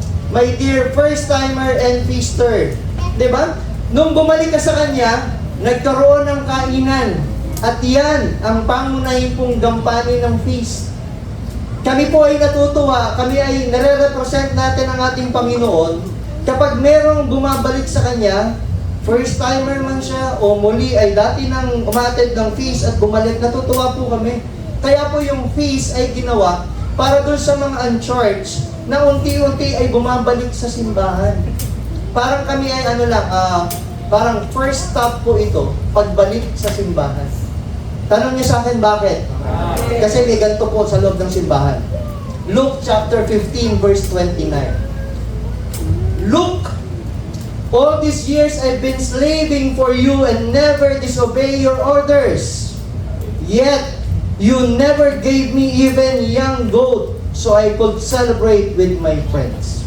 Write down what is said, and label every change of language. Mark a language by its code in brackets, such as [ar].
[en] My dear first-timer and feaster. [tl] Diba? Nung bumalik ka sa Kanya, nagkaroon ng kainan. At yan ang pangunahin pong gampanin ng feast. Kami po ay natutuwa, kami ay nare-represent natin ang ating Panginoon kapag merong bumabalik sa Kanya, first-timer man siya o muli ay dati nang umattend ng feast at bumalik, natutuwa po kami. Kaya po yung feast ay ginawa para doon sa mga unchurched na unti-unti ay bumabalik sa simbahan. Parang kami ay parang first stop po ito, pagbalik sa simbahan. Tanong niyo sa akin bakit? Kasi may ganito po sa loob ng simbahan. [en] Luke chapter 15 verse 29. Look, all these years I've been slaving for you and never disobey your orders. Yet, you never gave me even young goat so I could celebrate with my friends.